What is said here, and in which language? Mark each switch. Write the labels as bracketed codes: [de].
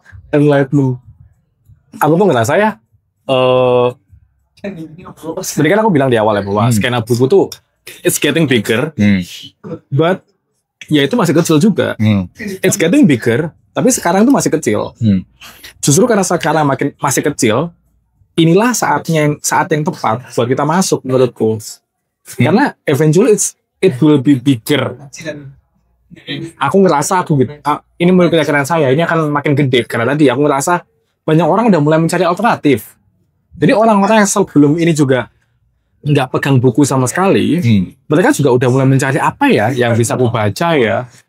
[id] enlightenment. Aku tuh ngerasa ya, tadi kan aku bilang di awal ya bahwa skena buku tuh [en] it's getting bigger, but [id] ya itu masih kecil juga. [en] It's getting bigger, [id] tapi sekarang tuh masih kecil. Justru karena sekarang masih kecil, inilah saat yang tepat buat kita masuk menurutku. Karena [en] eventually it will be bigger. [id] Aku ngerasa ini menurut keyakinan saya ini akan makin gede karena tadi aku ngerasa banyak orang udah mulai mencari alternatif. Jadi orang-orang yang sebelum ini juga nggak pegang buku sama sekali, mereka juga udah mulai mencari apa ya yang bisa aku baca ya.